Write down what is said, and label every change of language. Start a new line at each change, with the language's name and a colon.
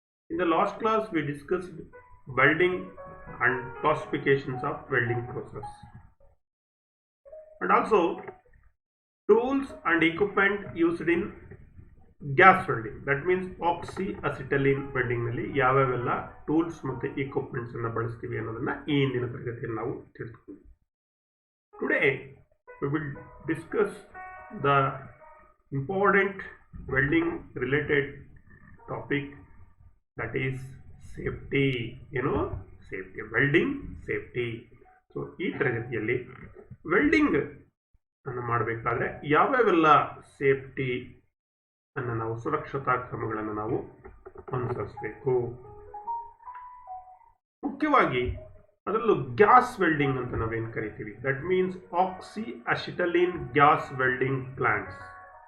English: In the last class we discussed welding and classifications of welding process, and also tools and equipment used in gas welding. That means oxyacetylene welding
Kannada: ನಲ್ಲಿ ಯಾವ್ಯಾವೆಲ್ಲ tools ಮತ್ತು equipments ಅನ್ನು ಬಳಸ್ತೀವಿ ಅನ್ನೋದನ್ನ ಈ ಹಿಂದಿನ ತರಗತಿಯಲ್ಲಿ ನಾವು ತಿಳಿದುಕೊಂಡ್ವಿ.
English: Today we will discuss the important welding related topic, that is safety. Safety, welding safety.
Kannada: So ಈ ತರಗತಿಯಲ್ಲಿ ವೆಲ್ಡಿಂಗ್ ಅನ್ನು ಮಾಡಬೇಕಾದ್ರೆ ಯಾವ್ಯಾವೆಲ್ಲ ಸೇಫ್ಟಿ ಅನ್ನು ನಾವು ಸುರಕ್ಷತಾ ಕ್ರಮಗಳನ್ನು ನಾವು ಅನುಸರಿಸಬೇಕು. ಮುಖ್ಯವಾಗಿ ಅದರಲ್ಲೂ ಗ್ಯಾಸ್ ವೆಲ್ಡಿಂಗ್ ಅಂತ ನಾವೇನು ಕರಿತೀವಿ,
English: That means oxyacetylene gas welding plants.